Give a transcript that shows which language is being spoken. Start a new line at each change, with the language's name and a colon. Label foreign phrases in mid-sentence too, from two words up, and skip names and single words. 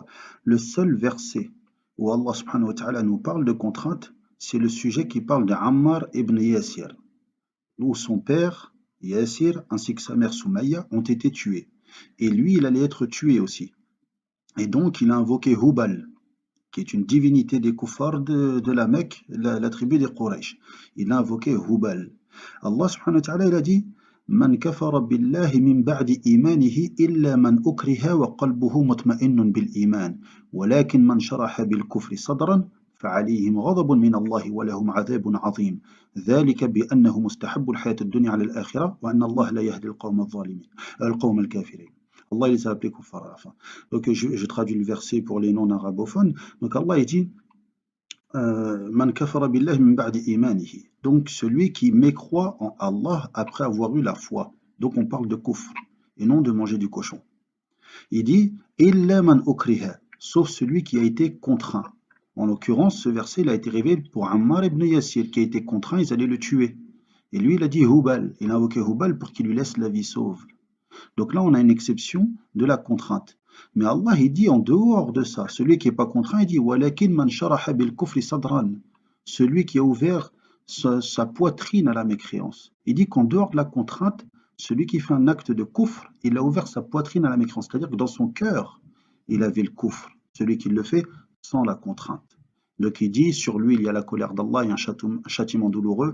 French: Le seul verset où Allah
Arabic: سبحانه وتعالى
French: nous parle de contrainte, c'est le sujet qui parle de Ammar ibn Yasir, où son père, Yasir, ainsi que sa mère Soumaïa, ont été tués. Et lui, il allait être tué aussi. Et donc, il a invoqué Hubal, qui est une divinité des kuffars de la Mecque, la tribu des Quraysh. Il a invoqué Hubal.
Arabic: الله سبحانه وتعالى,
French: il a dit
Arabic: من كفر بالله من بعد إيمانه إلا من أكره وقلبه مطمئن بالإيمان. ولكن من شرح بالكفر صدرا فعليهم غضب من الله ولهم عذاب عظيم ذلك بأنه مستحب الحياة الدنيا على الآخرة وأن الله لا يهدي القوم الظالمين القوم الكافرين.
French: Allah il les a appelés kuffar à la fin. Donc je traduis le verset pour les non-arabophones. Donc Allah il dit
Arabic: من كفر بالله من بعد إيمانه.
French: Donc celui qui mécroit en Allah après avoir eu la foi. Donc on parle de kufr et non de manger du cochon. Il dit
Arabic: إلا من أكره,
French: sauf celui qui a été contraint. En l'occurrence, ce verset il a été révélé pour Ammar ibn Yasir qui a été contraint, ils allaient le tuer. Et lui il a dit Hubal, il a invoqué Hubal pour qu'il lui laisse la vie sauve. Donc là, on a une exception de la contrainte. Mais Allah, il dit en dehors de ça, celui qui n'est pas contraint, il dit
Arabic: ولكن من شرح بالكفر صدرا,
French: celui qui a ouvert sa poitrine à la mécréance. Il dit qu'en dehors de la contrainte, celui qui fait un acte de kufr, il a ouvert sa poitrine à la mécréance. C'est-à-dire que dans son cœur, il avait le kufr. Celui qui le fait sans la contrainte. Donc il dit, sur lui, il y a la colère d'Allah et un châtiment douloureux.